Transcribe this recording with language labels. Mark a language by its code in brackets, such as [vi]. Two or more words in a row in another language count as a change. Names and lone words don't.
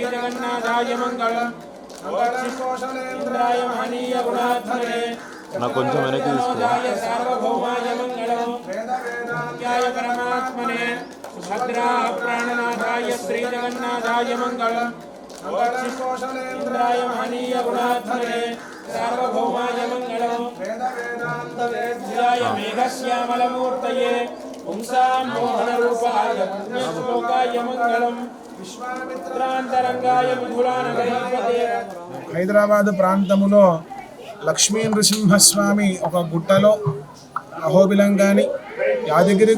[sa] श्रीजगन्नाथाय मंगलम् इंद्राय महनीय गुणात्मने [te] కొంచెం వెనక్కి [sa] सार्वभौमाय मंगलम् वेदाय परमात्मने भद्रा प्राणनाथाय श्रीजगन्नाथाय मंगलम् इंद्राय महनीय गुणात्मने सार्वभौमाय मंगलम् वेदाय मेघश्यामलमूर्तये पुंसां मोहनरूपाय पुण्यश्लोकाय मंगलम् [te] హైదరాబాద్ ప్రాంతములో లక్ష్మీ నృసింహస్వామి ఒక గుట్టలో అహోబిలం కానీ యాదగిరి